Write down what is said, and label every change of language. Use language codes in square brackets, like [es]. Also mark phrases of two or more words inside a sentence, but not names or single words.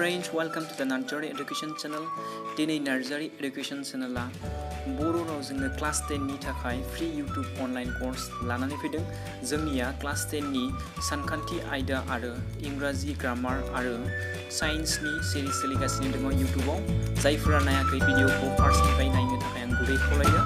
[en] welcome to the Nursery Education Channel. [brx] Today Nursery Education Channel la बर' रावजोंनो क्लास 10 नि थाखाय [en] free YouTube online course [brx] लानानै फैदों। जोंनिया क्लास 10 नि सानखान्थि आयदा आरो इंराजि ग्रामार आरो साइन्सनि सिरिज सोलिगासिनो दङ YouTubeआव। जायफोरा नायाखै भिडिअखौ फार्स्टनिफ्राय नायनो थाखाय आं गुरै खावलायो।